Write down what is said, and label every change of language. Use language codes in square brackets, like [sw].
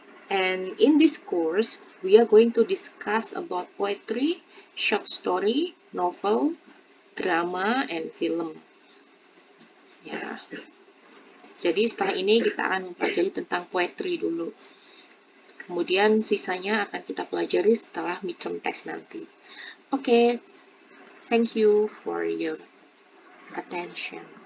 [en] And in this course, we are going to discuss about poetry, short story, novel, drama, and film. [id] Ya. Jadi setelah ini kita akan mempelajari tentang poetry dulu. Kemudian sisanya akan kita pelajari setelah midterm test nanti. [en] Oke, thank you for your attention.